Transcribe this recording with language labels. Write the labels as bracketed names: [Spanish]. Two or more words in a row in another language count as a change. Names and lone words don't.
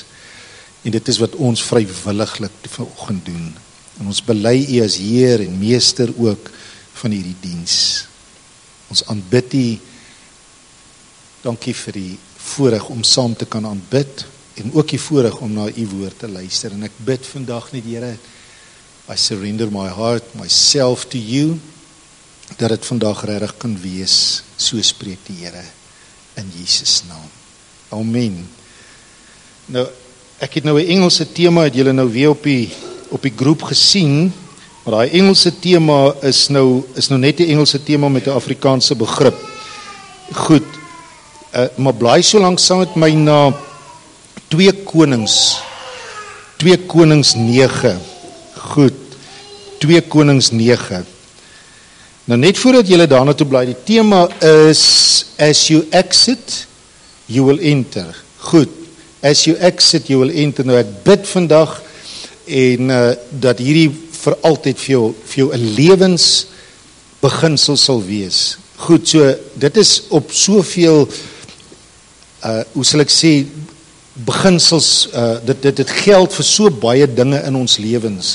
[Afrikaans] En dit is wat ons vrywilliglik vanoggend doen. En ons bely U as Heer en Meester ook van hierdie diens. Ons aanbid U. Dankie vir die voorreg om saam te kan aanbid en ook die voorreg om na U woord te luister. En ek bid vandag net, Here, [English] I surrender my heart, myself to You, [Afrikaans] dat dit vandag regtig kan wees. So spreek die Here in Jesus naam. Amen. Nou, ek het nou 'n Engelse tema, het julle nou weer op die groep gesien, maar daai Engelse tema is nou net 'n Engelse tema met 'n Afrikaanse begrip. Goed, maar blaai so lank saam met my na 2 Konings 9. Goed, 2 Konings 9. Nou net voordat julle daarna toe blaai, die tema is [English] as you exit, you will enter. [Afrikaans] Goed, [English] as you exit, you will enter. [Afrikaans] Nou ek bid vandag en dat hierdie vir altyd vir jou 'n lewensbeginsel sal wees. Goed, so dit is op soveel hoe sal ek sê, beginsels, dit geld vir so baie dinge in ons lewens.